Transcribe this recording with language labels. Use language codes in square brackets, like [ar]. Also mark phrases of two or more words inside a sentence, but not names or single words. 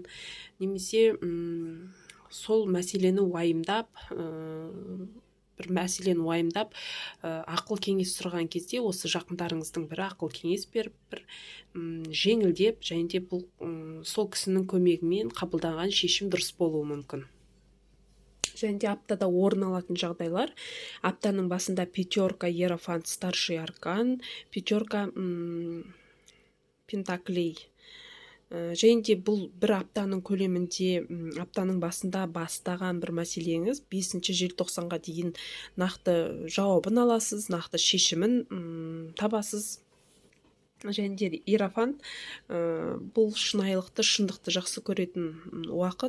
[kk] Немесе сол мәселені уайымдап, ақыл кеңес сұраған кезде осы жақындарыңыздың бірі ақыл кеңес беріп, бір жеңілдеп, және де бұл сол кісінің көмегімен қабылданған шешім дұрыс болуы мүмкін. Және де аптада орын алатын жағдайлар: аптаның басында [ru] пятерка, иерофант, старший аркан, пятерка пентаклей. [kk] Және де бұл бір аптаның көлемінде, аптаның басында бастаған бір мәселеңіз 5 желтоқсанға дейін нақты жауабын аласыз, нақты шешімін табасыз. Және де иерофант бұл шынайылықты, шындықты жақсы көретін уақыт.